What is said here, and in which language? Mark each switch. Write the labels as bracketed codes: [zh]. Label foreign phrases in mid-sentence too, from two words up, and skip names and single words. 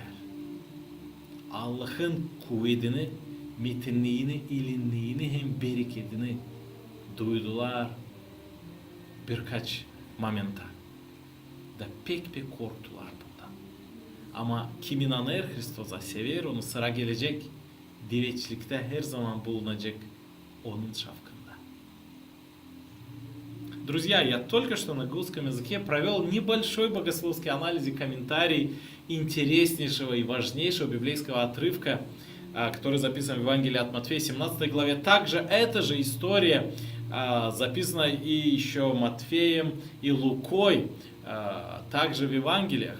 [gag] Allah'ın kuvvetini, metinliğini, ilinliğini hem bereketini duydular birkaç momenta. Da pek korktular bundan. Ama kim inanır Hristos'a, sever onu, sıra gelecek, diveçlikte her zaman bulunacak onun şafkında. [ru] Друзья, я только что на русском языке провел небольшой богословский анализ и комментарий интереснейшего и важнейшего библейского отрывка, который записан в Евангелии от Матфея, 17 главе. Также эта же история записана и еще Матфеем и Лукой, также в Евангелиях.